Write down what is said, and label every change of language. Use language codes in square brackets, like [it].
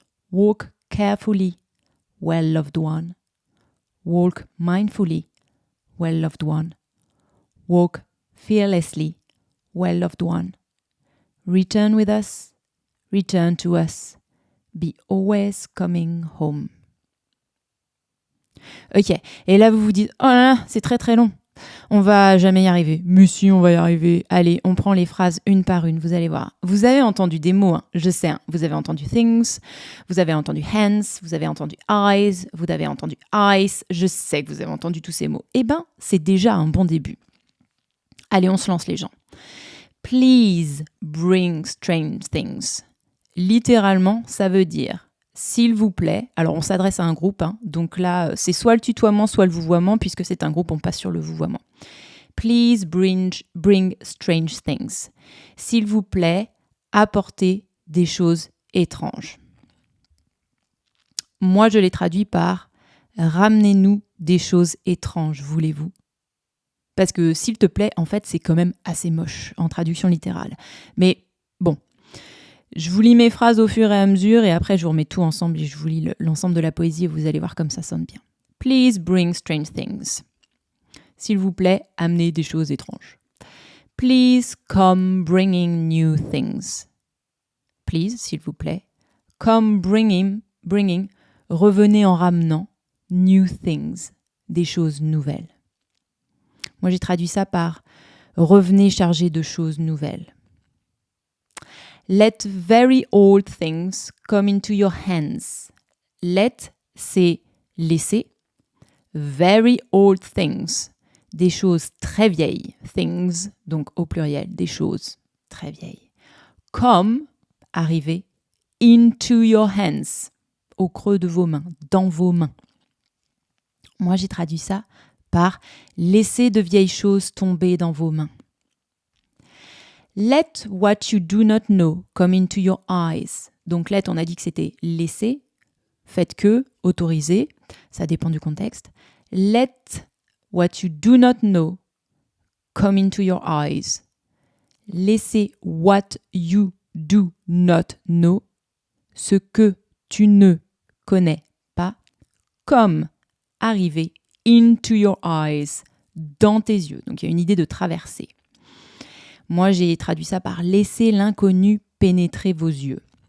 [en] Walk carefully, well-loved one. Walk mindfully, well-loved one. Walk fearlessly, well-loved one. Return with us, return to us. Be always coming home. [fr] Ok, et là vous vous dites, oh là là, c'est très très long. On va jamais y arriver. Mais si, on va y arriver. Allez, on prend les phrases une par une, vous allez voir. Vous avez entendu des mots, hein, je sais. Hein. Vous avez entendu things, vous avez entendu hands, vous avez entendu eyes, vous avez entendu ice. Je sais que vous avez entendu tous ces mots. Eh ben, c'est déjà un bon début. Allez, on se lance les gens. [en] Please bring strange things. [fr] Littéralement, ça veut dire s'il vous plaît, alors on s'adresse à un groupe, hein, donc là c'est soit le tutoiement, soit le vouvoiement, puisque c'est un groupe, on passe sur le vouvoiement. [en] Please bring strange things. [fr] S'il vous plaît, apportez des choses étranges. Moi je l'ai traduit par ramenez-nous des choses étranges, voulez-vous ? Parce que s'il te plaît, en fait c'est quand même assez moche en traduction littérale. Mais bon. Je vous lis mes phrases au fur et à mesure et après je vous remets tout ensemble et je vous lis l'ensemble de la poésie et vous allez voir comme ça sonne bien. [en] Please bring strange things. [fr] S'il vous plaît, amenez des choses étranges. [en] Please come bringing new things. Please, [fr] s'il vous plaît, [en] come bringing, [fr] revenez en ramenant [en] new things, [fr] des choses nouvelles. Moi j'ai traduit ça par revenez chargé de choses nouvelles. [en] Let very old things come into your hands. [fr] Let, c'est laisser. [en] Very old things, [fr] des choses très vieilles. Things, donc au pluriel, des choses très vieilles. Come, arriver. [en] Into your hands, [fr] au creux de vos mains, dans vos mains. Moi, j'ai traduit ça par laisser de vieilles choses tomber dans vos mains. [en] Let what you do not know come into your eyes. [fr] Donc let, on a dit que c'était laisser, faites que, autoriser, ça dépend du contexte. [en] Let what you do not know come into your eyes. [fr] Laissez [en] what you do not know, [fr] ce que tu ne connais pas, comme arriver [en] into your eyes, [fr] dans tes yeux. Donc il y a une idée de traverser. Moi, j'ai traduit ça par laisser l'inconnu pénétrer vos yeux.